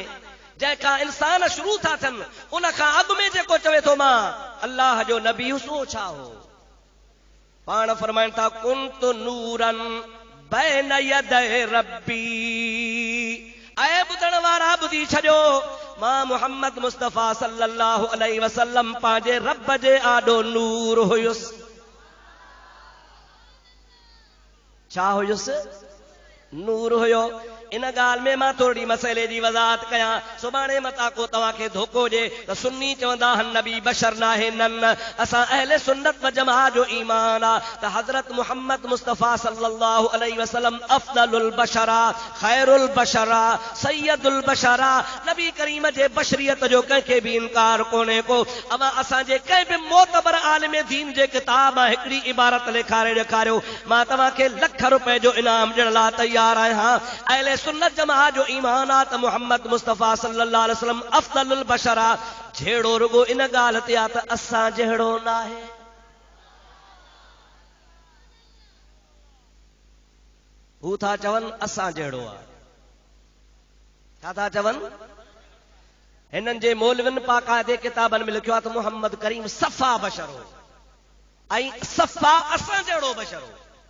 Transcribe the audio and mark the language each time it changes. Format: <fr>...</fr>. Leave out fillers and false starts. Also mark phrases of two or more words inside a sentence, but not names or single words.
<sd>जंहिंखां इंसान शुरू था थियनि उन खां अॻु में जेको चवे थो मां अल्लाह जो नबी सो छा हो? पाण फरमाइनि था</sd> <ar>كنت نورا بين يدي ربي.</ar> <sd>ऐं ॿुधण वारा ॿुधी छॾियो, मां मुहम्मद मुस्तफ़ा</sd> <ar>صلى الله عليه وسلم</ar> <sd>पंहिंजे रब जे आॾो नूर हुयुसि। छा हुयुसि? नूर हुयो। इन ॻाल्हि में मां थोरी मसइले जी वज़ाहत कयां। सुभाणे मता को तव्हांखे धोखो ॾिए त सुन्नी चवंदा आहिनि नबी बशर नाहे। न, असां अहले सुन्नत व जमाअत जो ईमान आहे त हज़रत मुहम्मद मुस्तफ़ा</sd> <ar>صلى الله عليه وسلم أفضل البشر خير البشر سيد البشر.</ar> <sd>नबी करीम जे बशरियत जो कंहिंखे बि इनकार कोन्हे को। अवां असांजे कंहिं बि मोतबर आलिम दीन जे किताब मां हिकिड़ी इबारत लिखारे ॾेखारियो, मां तव्हांखे लख रुपए जो इनाम ॾियण लाइ तयार आहियां। अहले सुन्नत जमाअत जो ईमान आहे त मुहम्मद मुस्तफ़ा</sd> <ar>صلى الله عليه وسلم أفضل البشر.</ar> <sd>झेड़ो रुगो इन ॻाल्हि ते आहे त असां जहिड़ो न आहे। हू था चवनि असां जहिड़ो आहे। छा था चवनि? हिननि जे मौलवियुनि बाक़ाइदे किताबनि में लिखियो आहे त मुहम्मद करीम सफ़ा बशर हो ऐं सफ़ा असां जहिड़ो बशर हो।</sd>